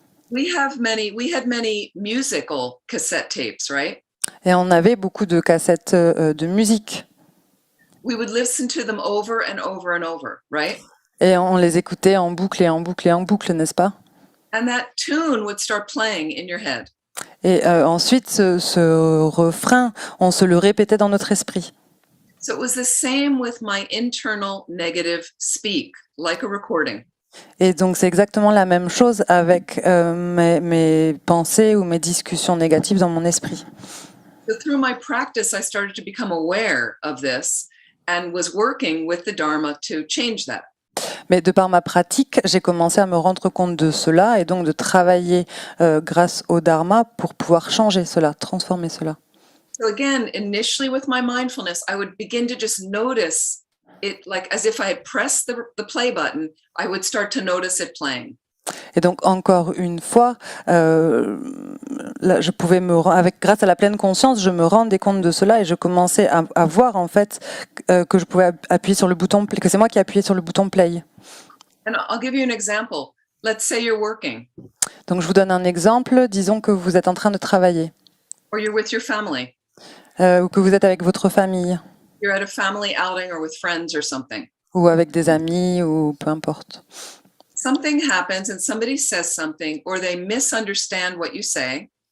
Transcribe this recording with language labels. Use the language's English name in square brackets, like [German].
[English] We had many musical cassette tapes, right? [French] Et on avait beaucoup de cassettes de musique. [English] We would listen to them over and over and over, right? [French] Et on les écoutait en boucle et en boucle et en boucle, n'est-ce pas? [English] And that tune would start playing in your head. [French] Et ensuite, ce refrain, on se le répétait dans notre esprit. [English] So it was the same with my internal negative speak, like a recording. [French] Et donc, c'est exactement la même chose avec mes pensées ou mes discussions négatives dans mon esprit. [English] So through my practice, I started to become aware of this and was working with the Dharma to change that. [French] Mais de par ma pratique, j'ai commencé à me rendre compte de cela et donc de travailler grâce au Dharma pour pouvoir changer cela, transformer cela. [English] So again, initially with my mindfulness, I would begin to just notice it, like as if I had pressed the play button, I would start to notice it playing. [French] Et donc encore une fois, là, je pouvais grâce à la pleine conscience, je me rendais compte de cela et je commençais à voir en fait que je pouvais appuyer sur le bouton, que c'est moi qui appuyais sur le bouton play. [English] And I'll give you an example. Let's say you're working. [French] Donc je vous donne un exemple. Disons que vous êtes en train de travailler, [English] Or you're with your family. [French] ou que vous êtes avec votre famille, [English] You're at a family outing or with friends or something. [French] ou avec des amis, ou peu importe. [English] Something happens and somebody says something or they misunderstand what you say.